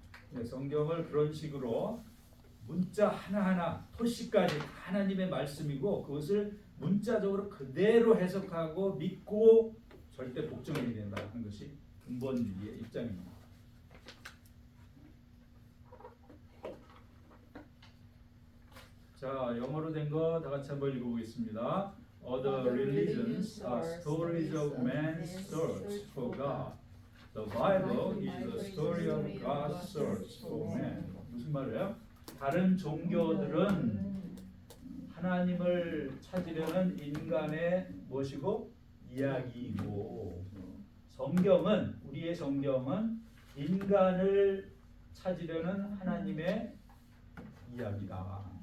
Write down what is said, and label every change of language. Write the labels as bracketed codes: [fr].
[ko] 네, 성경을 그런 식으로 문자 하나하나 토시까지 하나님의 말씀이고 그것을 문자적으로 그대로 해석하고 믿고 절대 복종해야 된다 하는 것이 근본주의의 입장입니다. 자, 영어로 된 거 다 같이 한번 읽어보겠습니다. [en] Other religions are stories of man's search for God. The Bible is the story of God's search for man. [ko] 무슨 말이에요? 다른 종교들은 하나님을 찾으려는 인간의 무엇이고 이야기이고 성경은 우리의 성경은 인간을 찾으려는 하나님의 이야기다.